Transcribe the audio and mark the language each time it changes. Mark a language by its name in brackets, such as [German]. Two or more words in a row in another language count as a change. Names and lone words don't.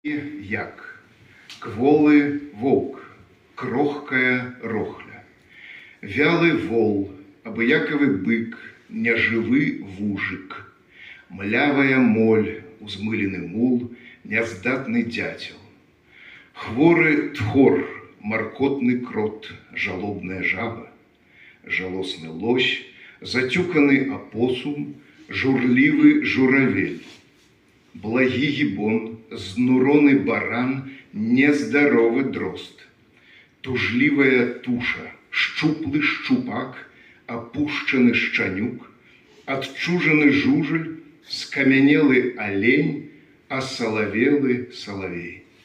[Belarusian] Як кволы волк, крохкая рохля, вялый вол, абыякавы бык, няжывы вужык, млявая моль, узмылены мул, няздатны дятел, хворы тхор, маркотны крот, жалобная жаба, жалосны лось, затюканы апосум, журлівы журавель, благі гібон, знуроны баран, нездаровы дрозд, тужливая туша, шчуплы шчупак, опушчаны шчанюк, отчужаны жужель, скамянелы олень, [Russian] осоловелый соловей.